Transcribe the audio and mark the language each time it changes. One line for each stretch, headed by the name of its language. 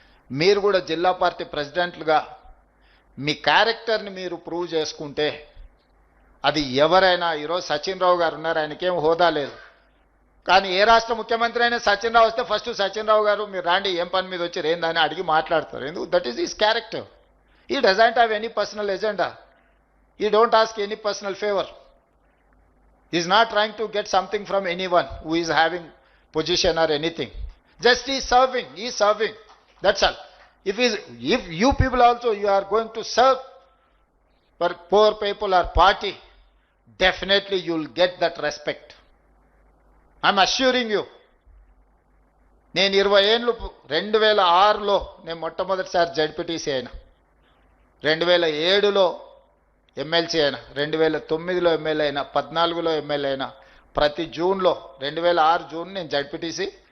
Telugu: మీరు కూడా జిల్లా పార్టీ ప్రెసిడెంట్లుగా మీ క్యారెక్టర్ని మీరు ప్రూవ్ చేసుకుంటే అది ఎవరైనా, ఈరోజు సచిన్ రావు గారు ఉన్నారు, ఆయనకేం హోదా లేదు, కానీ ఏ రాష్ట్ర ముఖ్యమంత్రి అయినా సచిన్ రావు వస్తే ఫస్ట్ సచిన్ రావు గారు మీరు రాండి ఏం పని మీద వచ్చి ఏందని అడిగి మాట్లాడతారు.
English: ఎందుకు? That is his character. He doesn't have any personal agenda. He don't ask any personal favor. He is not trying to get something from anyone who is having position or anything. Just he is serving. He is serving. That's all. If you people also you are going to serve for poor people or party, definitely you will get that respect. I am assuring you.
Telugu: నేను 20 ఏళ్ళు 2006లో నేను మొట్టమొదటిసారి ZPTC అయినా, 2007లో MLC అయినా, 2009లో MLA అయినా, 14లో MLA అయినా, ప్రతి జూన్లో 2006 జూన్ నేను జడ్పీటీసీ,